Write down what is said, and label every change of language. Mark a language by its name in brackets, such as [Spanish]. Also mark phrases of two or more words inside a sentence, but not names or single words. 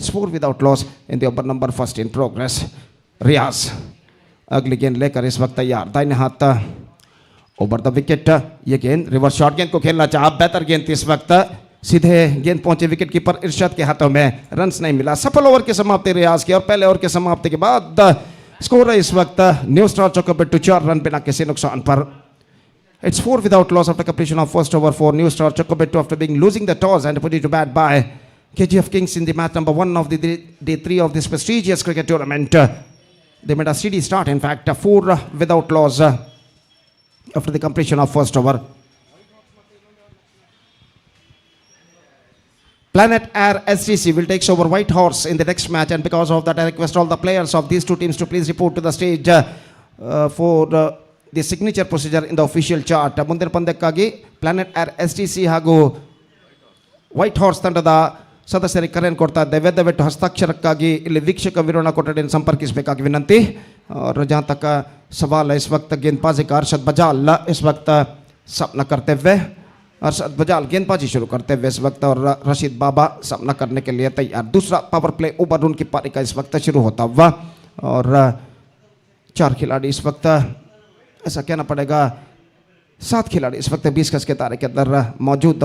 [English] 4 without loss in the over number first in progress. [Hindi] रियाज अगली गेंद लेकर इस वक्त तैयार, दाहिने हाथ [English] over the wicket. [Hindi] ये गेंद रिवर्स शॉट, गेंद को खेलना चाहा, बेहतर गेंद थी इस वक्त, सीधे गेंद पहुंचे [English] wicket keeper [Hindi] इरशाद के हाथों में, रन्स नहीं मिला। सफल ओवर की समाप्ति रियाज की और पहले ओवर की समाप्ति के बाद स्कोर है इस वक्त न्यू स्टार चौकोबेट्टू 4 रन बिना किसी नुकसान पर। [English] It's 4 without loss after completion of first over for New Star Chocobetto after being losing the toss and put it to bat by KGF Kings in the match number 1 of the day 3 of this prestigious cricket tournament. They made a steady start, in fact, 4 without loss after the completion of first over. Planet Air STC will take over White Horse in the next match, and because of that I request all the players of these two teams to please report to the stage for the signature procedure in the official chart. [Kannada] ಮುಂದಿನ ಪಂದ್ಯಕ್ಕಾಗಿ ಪ್ಲಾನೆಟ್ ಏರ್ STC ಹಾಗೂ ವೈಟ್ ಹಾರ್ಸ್ ತಂಡದ ಸದಸ್ಯರಿಗೆ ಕರೆಯನ್ನು ಕೊಡ್ತಾ ಇದ್ದೇವೆ. ದಯವಿಟ್ಟು ಹಸ್ತಾಕ್ಷರಕ್ಕಾಗಿ ಇಲ್ಲಿ ವೀಕ್ಷಕ ವಿವರಣಾ ಕೊಠಡಿಯನ್ನು ಸಂಪರ್ಕಿಸಬೇಕಾಗಿ ವಿನಂತಿ. [Hindi] और जहाँ तक सवाल है इस वक्त गेंदबाजी का अरशद बजाल इस वक्त सामना करते हुए, अरशद बजाल गेंदबाजी शुरू करते हुए इस वक्त, और रशीद बाबा सामना करने के लिए तैयार। दूसरा [English] power play [Hindi] ओवर उनकी पारी का इस वक्त शुरू होता हुआ, और 4 खिलाड़ी इस वक्त, ऐसा कहना पड़ेगा 7 खिलाड़ी इस वक्त 20 गज के दायरे के अंदर मौजूद।